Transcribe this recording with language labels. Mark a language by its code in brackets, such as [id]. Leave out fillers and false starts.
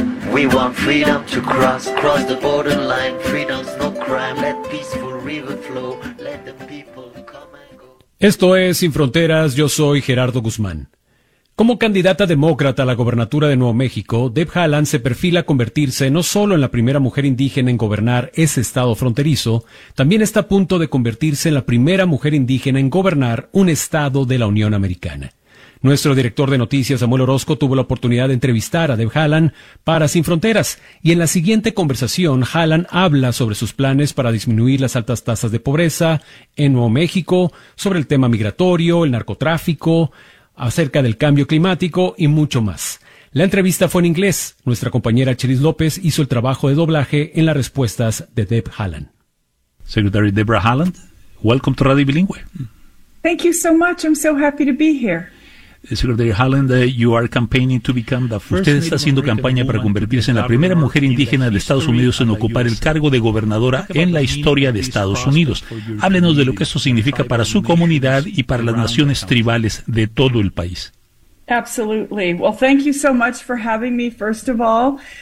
[en] We want freedom to cross, cross the border line. Freedom's no crime. Let peaceful river flow. Let the people come and go. [es] Esto es Sin Fronteras, yo soy Gerardo Guzmán. Como candidata demócrata a la gobernatura de Nuevo México, Deb Haaland se perfila a convertirse no solo en la primera mujer indígena en gobernar ese estado fronterizo, también está a punto de convertirse en la primera mujer indígena en gobernar un estado de la Unión Americana. Nuestro director de noticias, Samuel Orozco, tuvo la oportunidad de entrevistar a Deb Haaland para Sin Fronteras, y en la siguiente conversación, Haaland habla sobre sus planes para disminuir las altas tasas de pobreza en Nuevo México, sobre el tema migratorio, el narcotráfico, acerca del cambio climático y mucho más. La entrevista fue en inglés. Nuestra compañera Chris López hizo el trabajo de doblaje en las respuestas de Deb Haaland. [en] Secretary Deborah Haaland, welcome to Radio Bilingüe. Thank you so much. I'm so happy to be here. Secretary Haaland, you are campaigning to become the first. [es] Usted está haciendo campaña para convertirse en la primera mujer indígena de Estados Unidos en ocupar el cargo de gobernadora en la historia de Estados Unidos. Háblenos de lo que eso significa para su comunidad y para las naciones tribales de todo el país. [en] Absolutely. Well, thank you so much for having me, first of all.